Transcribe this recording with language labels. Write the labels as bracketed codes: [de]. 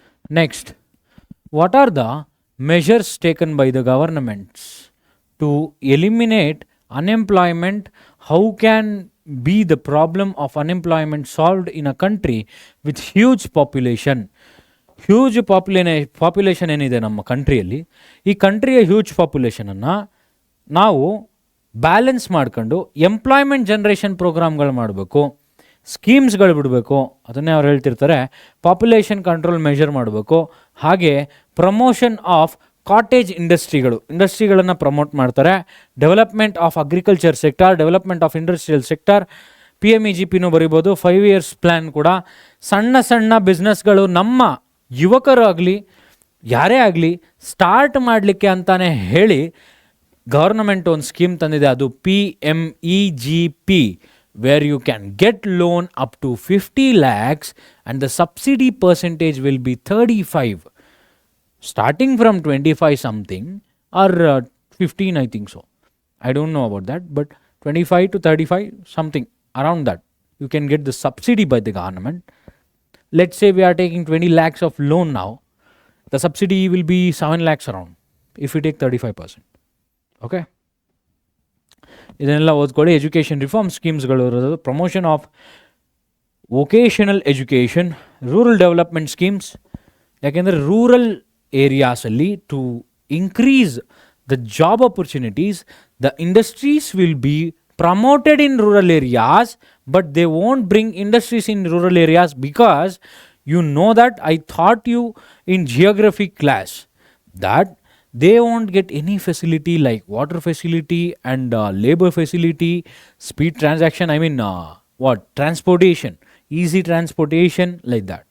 [en] Next, what are the measures taken by the governments to eliminate unemployment? How can be the problem of unemployment solved in a country with huge population? [kn] Huge population ಏನಿದೆ ನಮ್ಮ ಕಂಟ್ರಿಯಲ್ಲಿ, ಈ ಕಂಟ್ರಿಯ huge ಪಾಪ್ಯುಲೇಷನನ್ನು ನಾವು balance ಮಾಡ್ಕೊಂಡು employment generation ಪ್ರೋಗ್ರಾಮ್ಗಳು ಮಾಡಬೇಕು, ಸ್ಕೀಮ್ಸ್ಗಳು ಬಿಡಬೇಕು. ಅದನ್ನೇ ಅವ್ರು ಹೇಳ್ತಿರ್ತಾರೆ, ಪಾಪ್ಯುಲೇಷನ್ ಕಂಟ್ರೋಲ್ ಮೆಷರ್ ಮಾಡಬೇಕು. ಹಾಗೆ ಪ್ರಮೋಷನ್ ಆಫ್ ಕಾಟೇಜ್ ಇಂಡಸ್ಟ್ರಿಗಳನ್ನು ಪ್ರಮೋಟ್ ಮಾಡ್ತಾರೆ. Development of agriculture sector, development of industrial sector, PMEGPನೂ ಬರಿಬೋದು. [en] 5 years plan [kn] ಕೂಡ. ಸಣ್ಣ ಬಿಸ್ನೆಸ್ಗಳು ನಮ್ಮ ಯುವಕರಾಗಲಿ ಯಾರೇ ಆಗಲಿ ಸ್ಟಾರ್ಟ್ ಮಾಡಲಿಕ್ಕೆ ಅಂತಾನೆ ಹೇಳಿ ಗವರ್ನಮೆಂಟ್ ಒಂದು ಸ್ಕೀಮ್ ತಂದಿದೆ, ಅದು [en] PMEGP, where you can get loan up to 50 lakhs and the subsidy percentage will be 35, starting from 25 something or 15, I think so. I don't know about that, but 25 to 35 something around that you can get the subsidy by the government. Let's say we are taking 20 lakhs of loan now, the subsidy will be 7 lakhs around if we take 35%. [kn] Okay, ಇದನ್ನೆಲ್ಲ ಓದ್ಕೊಳ್ಳಿ. Education reform ಸ್ಕೀಮ್ಸ್ಗಳು ಇರೋದು, [en] promotion of vocational education, [kn] rural development schemes. ಯಾಕೆಂದರೆ rural ಏರಿಯಾಸಲ್ಲಿ [en] To increase the job opportunities, the industries will be promoted in rural areas, but they won't bring industries in rural areas because you know that I taught you in geography class that they won't get any facility like water facility and labor facility, speed transaction, I mean what transportation, easy transportation, like that.